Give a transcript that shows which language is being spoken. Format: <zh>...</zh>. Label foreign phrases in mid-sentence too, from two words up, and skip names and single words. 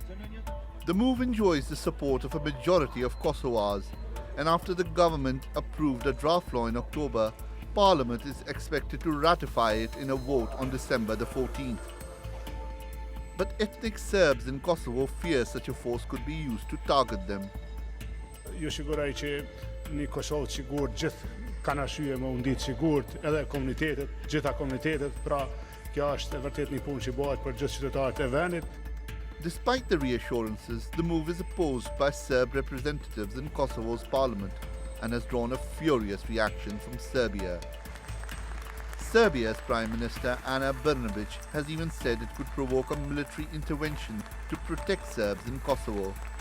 <en>The move enjoys the support of a majority of Kosovars, and after the government approved a draft law in October, Parliament is expected to ratify it in a vote on December the 14th. But ethnic Serbs in Kosovo fear such a force could be used to target them.</en> <sq>Ju siguroj që një Kosovë të sigurt gjithë kanë arsye me u nditë sigurt, edhe komunitetet, gjitha komunitetet, pra kjo është vërtet një punë që bëhet për gjithë qytetarët e vendit.</sq> <en>Despite the reassurances, the move is opposed by Serb representatives in Kosovo's parliament and has drawn a furious reaction from Serbia. Serbia's Prime Minister Ana Brnabić has even said it could provoke a military intervention to protect Serbs in Kosovo.</en>